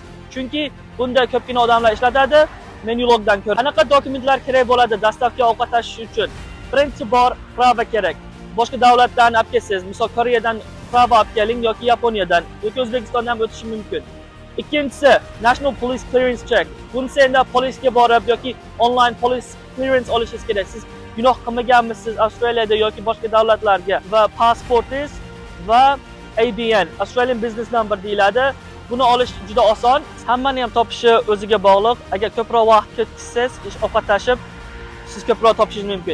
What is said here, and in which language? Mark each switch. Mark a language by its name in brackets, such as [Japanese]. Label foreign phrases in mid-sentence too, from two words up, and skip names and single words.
[Uzbek] Chunki bunda ko'pgina odamlar ishlatadi. Menulogdan ko'ra qanaqa dokumentlar kerak bo'ladi dastavka ovqat tashish uchun? Birinchi bor prava kerak. Boshqa davlatdan olib kelsangiz, misol Koreyadan prava olib keling yoki Yaponiyadan yoki O'zbekistondan ham o'tishi mumkin. [English] Ikkinchisi National Police Clearance Check. [Uzbek] Bunisi endi polisga borib yoki [English] online police clearance [Uzbek] olishingiz kerak. Siz gunoh qilmaganmisiz Avstraliyada yoki boshqa davlatlarga va pasportingiz va ABN, [English] Australian Business Number [Uzbek] deyiladi. Buni olish juda oson. Hammani ham topishi o'ziga bog'liq. Agar ko'proq vaqt ketsangiz, ish ovqat tashib, siz ko'proq topishingiz mumkin.